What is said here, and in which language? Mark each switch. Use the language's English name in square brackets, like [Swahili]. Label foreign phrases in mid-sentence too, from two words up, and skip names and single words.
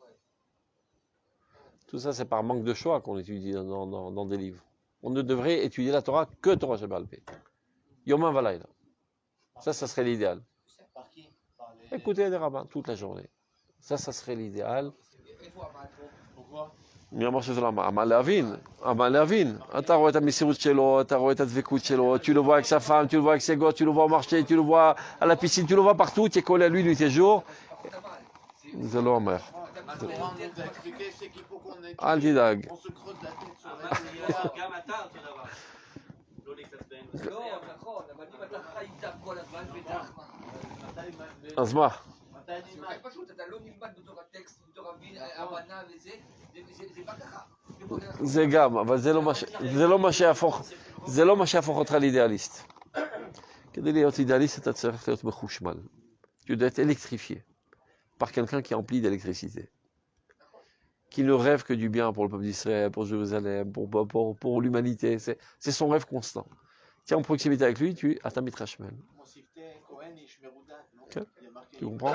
[French] Tout ça, c'est par manque de choix qu'on étudie dans des livres. On ne devrait étudier la Torah que [Hebrew] תורה שבעל פה. יום ולילה. [French] Ça serait l'idéal. Par qui? Par les... Écoutez les rabbins toute la journée. Ça serait l'idéal. Pourquoi? [Hebrew] אתה רואה את המסירות שלו, אתה רואה את הדבקות שלו, [French] tu le vois avec sa femme, tu le vois avec ses gosses, tu le vois marcher, tu le vois à la piscine, tu le vois partout, tu es collé à lui nuit et jour. [Hebrew] זה לא אומר. אל תדאג. [French] On se creuse la tête sur la [Hebrew] גם אתה אותו דבר. לא להתעצבן. לא, נכון, אבל אם אתה חי איתה כל הזמן בדחמה. אז מה? מתי אני זה פשוט, אתה לא נלמד בתור הטקסט, בתור הבנה וזה, זה בא ככה. זה גם, אבל זה לא מה שיהפוך אותך לאידיאליסט. כדי להיות אידיאליסט אתה צריך להיות מחושמל. [French] Tu dois être électrifié par quelqu'un qui est empli d'électricité. Qui ne rêve que du bien pour le peuple d'Israël, pour Jérusalem, pour l'humanité. C'est son rêve constant. Tu es en proximité avec lui, tu es à [Hebrew] אתה מתחשמל. [French] Tu comprends?